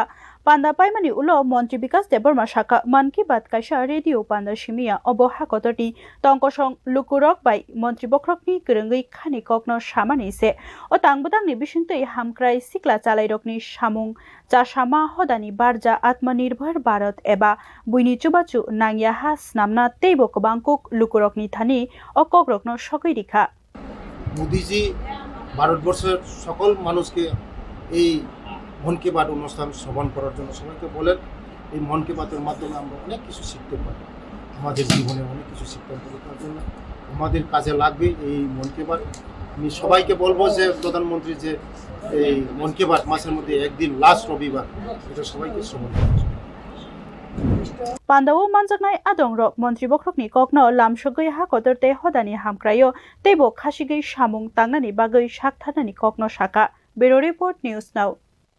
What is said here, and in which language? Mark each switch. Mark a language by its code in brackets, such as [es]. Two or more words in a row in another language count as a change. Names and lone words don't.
[trp] Panda Paimani Ulo Mantri Bikas Deborma Shaka Man Ki Baat Kaisha Radio Panda Shimia Obo Hakototi Tongkosong Lukurok by Mantri Bokrokni Kurungi Khani Kokno Shamani se O Tangbudang ni Bishintui Hamkrai Sikla Chalai Rokni Shamung Jashama Hodani Barja Atmanirbhar Bharat Eba Buini Chubachu Nangya Has Namna Teibo Kobangkuk Lukurokni Thani O Kokrokno Shokoi Dikha [bn] মোদিজি ভারতবর্ষের সকল মানুষকে এই মন কি বাত অনুষ্ঠান শ্রবণ করার জন্য সবাইকে বলেন এই মন কি বাতের মাধ্যমে আমরা অনেক কিছু শিখতে পারি আমাদের জীবনে অনেক কিছু শিখতে পারি তার জন্য আমাদের কাজে লাগবে এই মন কি বাত আমি সবাইকে বলবো যে প্রধানমন্ত্রী যে এই মন কি বাত মাসের মধ্যে একদিন লাস্ট রবিবার এটা সবাইকে শ্রবণ করতে [trp] Pandawo manjaknai adongrok Mantri Bokrokni kokno lamshogoi hakotorte hodani hamkrayo teibo khashigei shamung tangnani bagoi shakthanani kokno shaka [en] Bureau Report [trp] News Now